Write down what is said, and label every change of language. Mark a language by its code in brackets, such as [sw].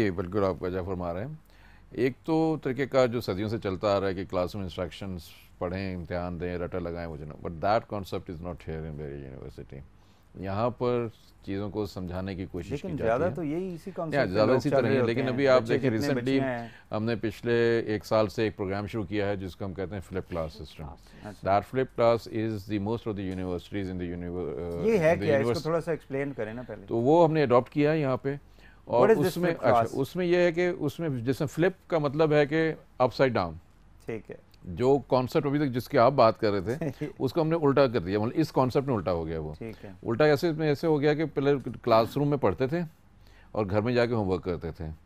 [ur] جی بالکل آپ وجہ فرما رہے ہیں. ایک تو طریقہ کار جو صدیوں سے چلتا آ رہا ہے کہ کلاس میں انسٹرکشنز پڑھیں, امتحان دیں, رٹا لگائیں, وہ [en] But that concept is not here in Barry university. [ur] یہاں پر چیزوں کو سمجھانے کی کوشش کی جاتی ہے. زیادہ تو یہی اسی کانسیپٹ زیادہ اسی طرح ہے, لیکن ابھی آپ دیکھیں ریسنٹلی ہم نے پچھلے 1 سال سے ایک پروگرام شروع کیا ہے جس کو ہم کہتے ہیں flip class system. [en] that flip class is the most of the universities in the [ur] یہ ہے کہ اس کو تھوڑا سا ایکسپلین کریں نا پہلے. تو وہ ہم نے اڈاپٹ کیا ہے یہاں پہ, اور اس میں یہ ہے کہ اس میں جس میں فلپ کا مطلب ہے کہ اپ سائڈ ڈاؤن. ٹھیک ہے. جو کانسیپٹ ابھی تک جس کی آپ بات کر رہے تھے اس کو ہم نے الٹا کر دیا, مطلب اس کانسیپٹ میں الٹا ہو گیا. وہ الٹا ایسے ہو گیا کہ پہلے کلاس روم میں پڑھتے تھے اور گھر میں جا کے ہوم ورک کرتے تھے.